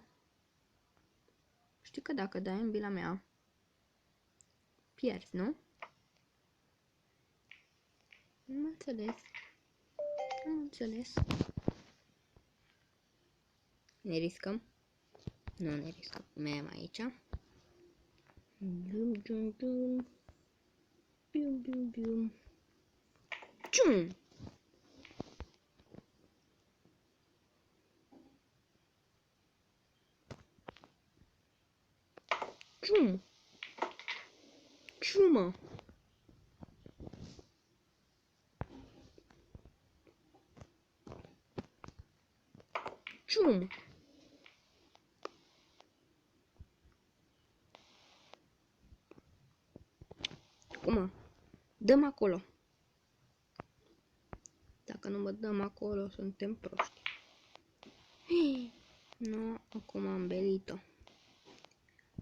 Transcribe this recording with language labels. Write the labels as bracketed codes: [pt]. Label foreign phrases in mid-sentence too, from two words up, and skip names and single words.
[ro] Știi că dacă dai în bila mea, pierzi, nu? Nu înțeles. Ne riscăm? Nu ne riscăm. Mergem aici. Cium! Ciumă! Cium! Acum, dăm acolo. Dacă nu mă dăm acolo, suntem proști. Nu, acum am belit-o.